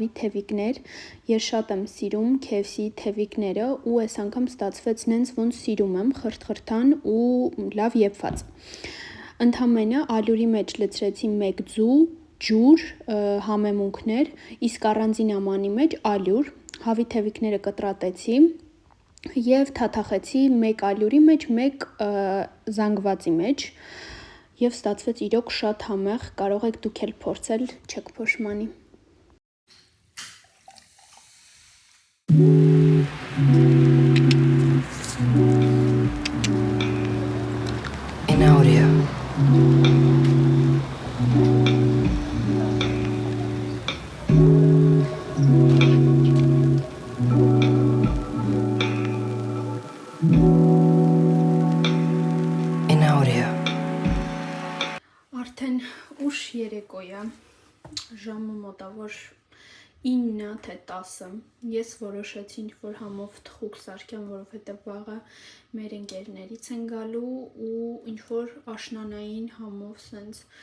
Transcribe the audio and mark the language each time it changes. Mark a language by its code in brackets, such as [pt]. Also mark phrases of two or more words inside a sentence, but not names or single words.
[hy] թևիկներ, ես շատ եմ սիրում KFC թևիկները ու այս անգամ ստացվեց նենց ոնց սիրում եմ, խրթխրթան ու լավ եփված։ Ընդամենը ալյուրի մեջ լցրեցի 1 ձու, ջուր, համեմունքներ, իսկ առանձին ամանի մեջ ալյուր, հավի թևիկները կտրատեցի և թաթախեցի 1 ալյուրի մեջ, 1 զանգվածի մեջ և ստացվեց իրոք շատ համեղ, կարող եք դուք էլ փորձել, չեք փոշմանի։ [en] In audio. In audio. [hy] Արդեն ուշ երեկո է, ժամը մոտավոր 9-ը թե 10-ը, ես որոշեցի ինչ-որ համով թխուկ սարքեմ, որովհետև վաղը մեր ընկերներից են գալու ու ինչ-որ աշնանային համով սենց